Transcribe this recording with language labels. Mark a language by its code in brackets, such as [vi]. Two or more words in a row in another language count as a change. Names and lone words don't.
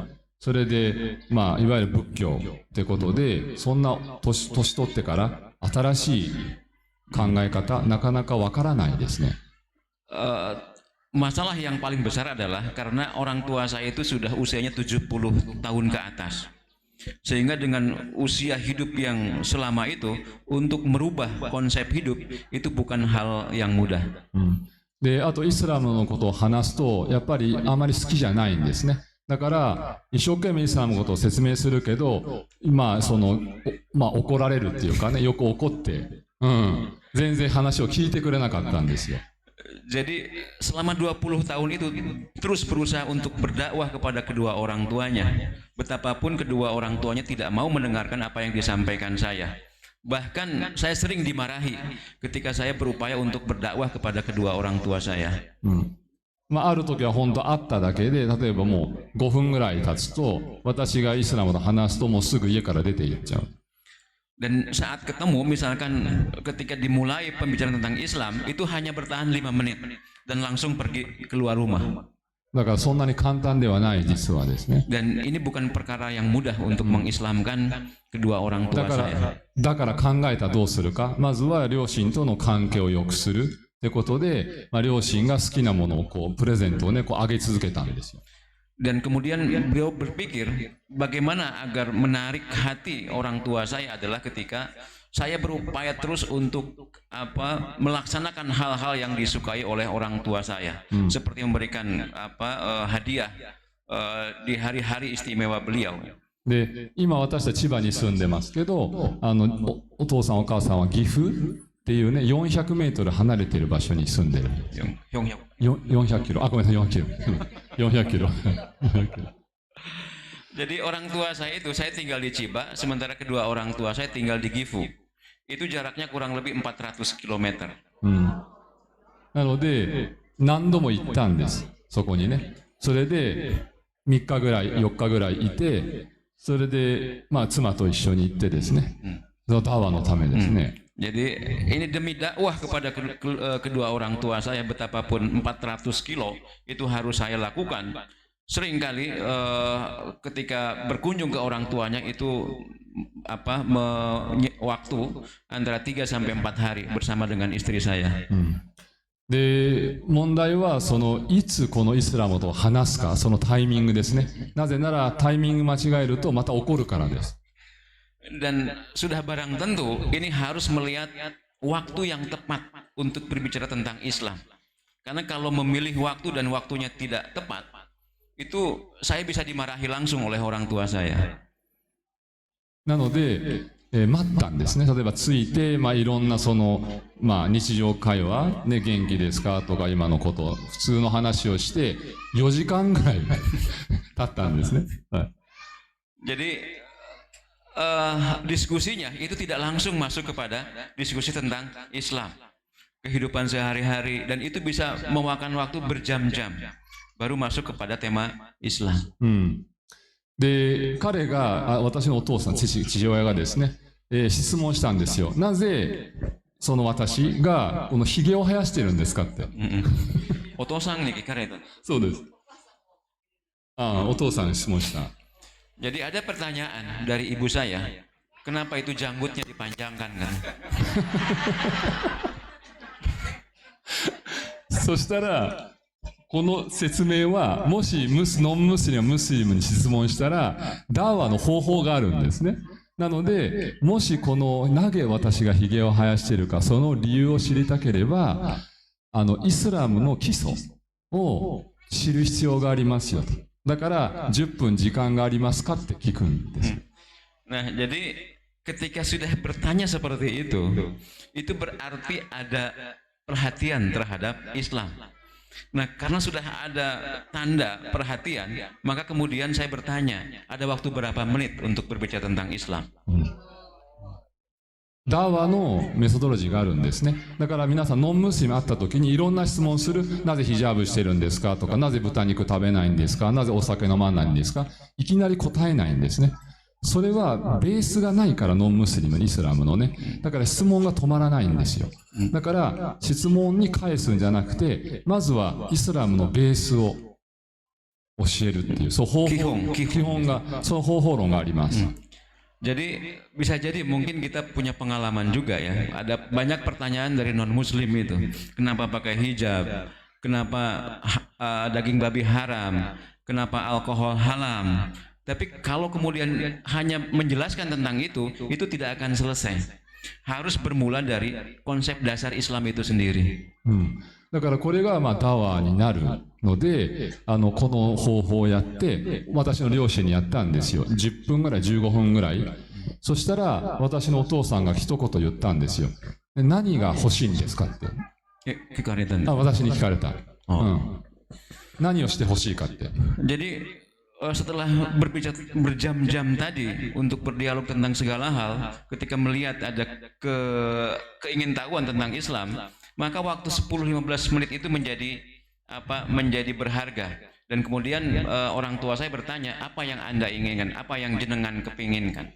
[ja] それで、まあ、いわゆる仏教ってことで、そんな年取ってから新しい考え方、なかなかわからないですね。 [id] Masalah yang paling besar adalah karena orang tua saya itu sudah usianya 70 tahun ke atas. Sehingga dengan usia hidup yang selama itu, untuk merubah konsep hidup itu bukan hal yang mudah. [ja] で、あとイスラムのことを話すと、やっぱりあまり好きじゃないんですね。だから、一生懸命イスラムのことを説明するけど、まあ怒られるっていうかね、よく怒って、全然話を聞いてくれなかったんですよ。 [id] Jadi selama 20 tahun itu terus berusaha untuk berdakwah kepada kedua orang tuanya. Betapapun kedua orang tuanya tidak mau mendengarkan apa yang disampaikan saya. Bahkan saya sering dimarahi ketika saya berupaya untuk berdakwah kepada kedua orang tua saya. [ja] まあ、ある時は本当会っただけで、例えばもう5分ぐらい経つと、私がイスラムと話すともうすぐ家から出て行っちゃう。 [id] Dan saat ketemu, misalkan ketika dimulai pembicaraan tentang Islam, itu hanya bertahan 5 menit dan langsung pergi keluar rumah. [ja] だからそんなに簡単ではない実はですね。 [id] Dan ini bukan perkara yang mudah untuk mengislamkan kedua orang tua saya. [ja] だから考えたどうするか。まずは両親との関係を良くするってことで、まあ、両親が好きなものをこうプレゼントをね、こうあげ続けたんですよ。 [id] Dan kemudian beliau berpikir bagaimana agar menarik hati orang tua saya adalah ketika saya berupaya terus untuk melaksanakan hal-hal yang disukai oleh orang tua saya, seperti memberikan hadiah di hari-hari istimewa beliau. [ja] で、今私たち千葉に住んでますけど、お父さんお母さんは岐阜っていうね、400メートル離れている場所に住んでるんですよ。400キロ。あ、ごめんなさい、400キロ。400キロ。 [id] Jadi orang tua saya itu, saya tinggal di Chiba, sementara kedua orang tua saya tinggal di Gifu. Itu jaraknya kurang lebih 400 km. [ja] なので、何度も行ったんです。そこにね。それで、3日ぐらい、4日ぐらいいて、それで、まあ、妻と一緒に行ってですね。そのダワのためですね。 [id] Jadi ini demi dakwah kepada kedua orang tua saya, betapapun 400 kilo itu harus saya lakukan. Seringkali ketika berkunjung ke orang tuanya itu waktu antara 3 sampai 4 hari bersama dengan istri saya. [ja] で、問題はいつこのイスラムと話すか、そのタイミングですね。なぜならタイミング間違えるとまた怒るからです。 [id] Dan sudah barang tentu ini harus melihat waktu yang tepat untuk berbicara tentang Islam. Karena kalau memilih waktu dan waktunya tidak tepat, itu saya bisa dimarahi langsung oleh orang tua saya. [ja] なので、待ったんですね。例えば着いて、いろんな日常会話、ね、元気ですかとか今のこと、普通の話をして、4時間ぐらい経ったんですね。はい、 [id] Jadi diskusinya itu tidak langsung masuk kepada diskusi tentang Islam, kehidupan sehari-hari, dan itu bisa memakan waktu berjam-jam baru masuk kepada tema Islam. [ja] で、彼が、私のお父さん、父親がですね、質問したんですよ。なぜ、その私が、この髭を生やしてるんですかって。お父さんに聞かれた。そうです。お父さんに質問した。 [id] Jadi ada pertanyaan dari ibu saya, kenapa itu janggutnya dipanjangkan kan? [ja] そしたら、この説明は、もしノンムスリム、ムスリムに質問したら、ダーワの方法があるんですね。なので、もしこの、なぜ私が髭を生やしているか、その理由を知りたければ、イスラムの基礎を知る必要がありますよと。だから、10分時間がありますかって聞くんです。 [id] Nah, jadi ketika sudah bertanya seperti itu berarti ada perhatian terhadap Islam. Nah, karena sudah ada tanda perhatian, maka kemudian saya bertanya, ada waktu berapa menit untuk berbicara tentang Islam? [ja] ダーワのメソドロジーがあるんですね。だから皆さんノンムスリム会った時にいろんな質問する。なぜヒジャブしてるんですかとか、なぜ豚肉食べないんですか、なぜお酒飲まないんですか、いきなり答えないんですね。それはベースがないからノンムスリム、イスラムのね。だから質問が止まらないんですよ。だから質問に返すんじゃなくて、まずはイスラムのベースを教えるっていう、そう基本が、その方法論があります。 [id] Jadi bisa jadi mungkin kita punya pengalaman juga ya. Ada banyak pertanyaan dari non muslim itu. Kenapa pakai hijab? Kenapa daging babi haram? Kenapa alkohol haram? Tapi kalau kemudian hanya menjelaskan tentang itu tidak akan selesai. Harus bermula dari konsep dasar Islam itu sendiri. [ja] だからこれがダワーになるので、この方法をやって、私の両親にやったんですよ。10分ぐらい、15分ぐらい。そしたら、私のお父さんが一言言ったんですよ。何が欲しいんですかって。聞かれたんです。私に聞かれた。何をして欲しいかって。 [id] Jadi setelah berbicara berjam-jam tadi untuk berdialog tentang segala hal, ketika melihat ada keingintahuan tentang Islam, maka waktu 10-15 menit itu menjadi berharga. Dan kemudian orang tua saya bertanya, apa yang Anda inginkan, apa yang jenengan kepinginkan.